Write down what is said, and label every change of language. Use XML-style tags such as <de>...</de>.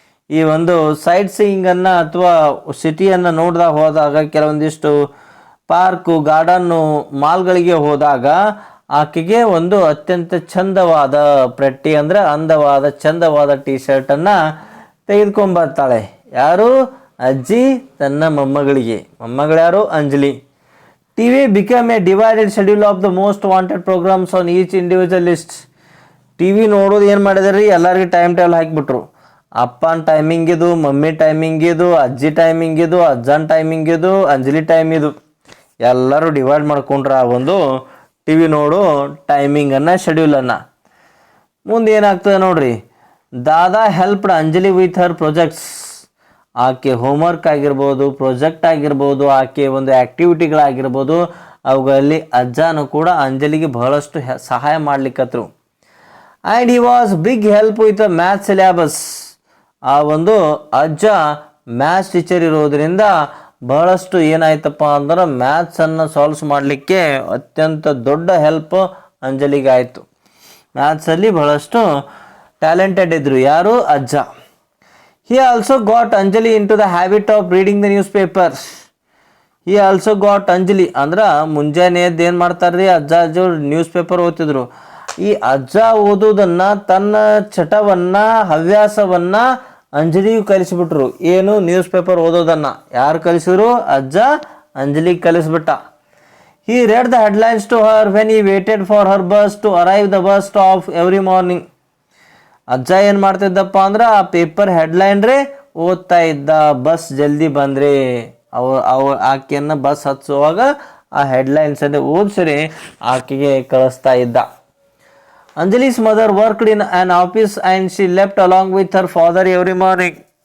<kn>ಈ ಒಂದು ಸೈಟ್ ಸೀಯಿಂಗನ್ನು ಅಥವಾ ಸಿಟಿಯನ್ನು ಹೋದಾಗ ಕೆಲವೊಂದಿಷ್ಟು ಪಾರ್ಕು, ಗಾರ್ಡನ್ನು, ಮಾಲ್ಗಳಿಗೆ ಹೋದಾಗ ಆಕೆಗೆ ಒಂದು ಅತ್ಯಂತ ಚಂದವಾದ ಪ್ರೆಟ್ಟಿ ಅಂದರೆ ಅಂದವಾದ ಚಂದವಾದ ಟಿ ಶರ್ಟನ್ನು ತೆಗೆದುಕೊಂಬರ್ತಾಳೆ. ಯಾರು? ಅಜ್ಜಿ ತನ್ನ ಮೊಮ್ಮಗಳಿಗೆ. ಮೊಮ್ಮಗಳು ಯಾರು? Anjali.</kn> <en>TV became a divided schedule of the most wanted programs on each individual list.</en> <kn>TV ನೋಡೋದು ಏನು ಮಾಡಿದಾರೆ? ಎಲ್ಲರಿಗೂ ಟೈಮ್ ಟೇಬಲ್ ಹಾಕಿಬಿಟ್ರು. ಅಪ್ಪನ ಟೈಮಿಂಗ್ ಇದು, ಮಮ್ಮಿ ಟೈಮಿಂಗ್ ಇದು, ಅಜ್ಜಿ ಟೈಮಿಂಗ್ ಇದು, ಅಜ್ಜನ ಟೈಮಿಂಗ್ ಇದು, ಅಂಜಲಿ ಟೈಮ್ ಇದು, ಎಲ್ಲರೂ ಡಿವೈಡ್ ಮಾಡ್ಕೊಂಡ್ರೆ ಆ ಒಂದು TV ನೋಡು ಟೈಮಿಂಗನ್ನು, ಶೆಡ್ಯೂಲನ್ನು. ಮುಂದೆ ಏನಾಗ್ತದೆ ನೋಡ್ರಿ.</kn> <en>Dada helped Anjali with her projects.</en> <kn>ಆಕೆ ಹೋಮ್ವರ್ಕ್ ಆಗಿರ್ಬೋದು, ಪ್ರೊಜೆಕ್ಟ್ ಆಗಿರ್ಬೋದು, ಆಕೆ ಒಂದು ಆ್ಯಕ್ಟಿವಿಟಿಗಳಾಗಿರ್ಬೋದು, ಅವುಗಳಲ್ಲಿ ಅಜ್ಜನೂ ಕೂಡ ಅಂಜಲಿಗೆ ಬಹಳಷ್ಟು ಸಹಾಯ ಮಾಡ್ಲಿಕ್ಕತ್ರು.</kn> <en>And he was big help with a maths syllabus.</en> <kn>ಆ ಒಂದು ಅಜ್ಜ ಮ್ಯಾಥ್ಸ್ ಟೀಚರ್ ಇರೋದರಿಂದ ಬಹಳಷ್ಟು ಏನಾಯ್ತಪ್ಪ ಅಂದ್ರೆ ಮ್ಯಾಥ್ಸನ್ನು ಸಾಲ್ವ್ಸ್ ಮಾಡಲಿಕ್ಕೆ ಅತ್ಯಂತ ದೊಡ್ಡ ಹೆಲ್ಪ್ ಅಂಜಲಿಗೆ ಆಯಿತು. ಮ್ಯಾಥ್ಸಲ್ಲಿ ಬಹಳಷ್ಟು ಟ್ಯಾಲೆಂಟೆಡ್ ಇದ್ದರು. ಯಾರು? ಅಜ್ಜ.</kn> <en>He also got Anjali into the habit of reading the newspaper. He also got Anjali</en> <kn>ಅಂದ್ರೆ ಮುಂಜಾನೆ ಎದ್ದು ಏನು ಮಾಡ್ತಾರ್ರಿ, ಅಜ್ಜ ಅಜ್ಜವ್ರು ನ್ಯೂಸ್ ಪೇಪರ್ ಓದ್ತಿದ್ರು. ಈ ಅಜ್ಜ ಓದೋದನ್ನು, ತನ್ನ ಚಟವನ್ನು, ಹವ್ಯಾಸವನ್ನು ಅಂಜಲಿಗೂ ಕಲಿಸಿಬಿಟ್ರು. ಏನು? News paper ಓದೋದನ್ನು. ಯಾರು ಕಲಿಸಿದ್ರು? ಅಜ್ಜ ಅಂಜಲಿಗೆ ಕಲಿಸ್ಬಿಟ್ಟ.</kn> <en>He read the headlines to her when he waited for her bus to arrive the bus stop every morning.</en> <kn>ಅಜ್ಜ ಏನು ಮಾಡ್ತಿದ್ದಪ್ಪ ಅಂದ್ರೆ ಆ ಪೇಪರ್ ಹೆಡ್ಲೈನ್ ರೇ ಓದ್ತಾ ಇದ್ದ. ಬಸ್ ಜಲ್ದಿ ಬಂದರೆ ಆಕೆಯನ್ನು ಬಸ್ ಹಚ್ಚುವಾಗ ಆ ಹೆಡ್ಲೈನ್ಸ್ ಅದೇ ಓದಿಸ್ರಿ ಆಕೆಗೆ ಕಳಿಸ್ತಾ ಇದ್ದ.</kn> <en>Anjali's mother worked in an office and she left along with her father every morning.</en>